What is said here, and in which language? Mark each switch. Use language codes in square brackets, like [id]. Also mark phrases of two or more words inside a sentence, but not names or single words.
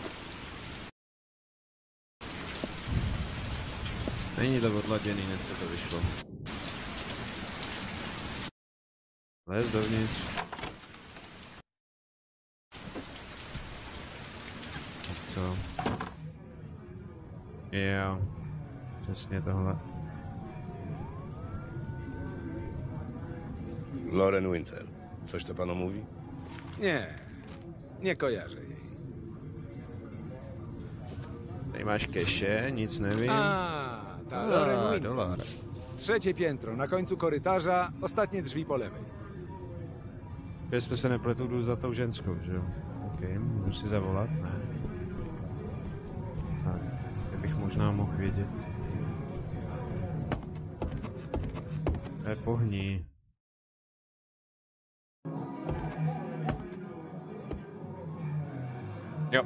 [cs] Není to odladěný, dneska to vyšlo. Lez dovnitř. Tak co? Jo, přesně tohle. Lauren Winter. [pl] Coś to panu mówi? Nie kojarzę jej. [cs] Tady máš keše, nic nevím. Ta Lauren Winter. [pl] Dolar. 3. piętro, na końcu korytarza, ostatnie drzwi po lewej. [cs] Jestli se nepletu, jdu za tou ženskou, že jo? Ok, můžu si zavolat? Ne. Tak, to bych možná mohl vědět. Pohni. Jo.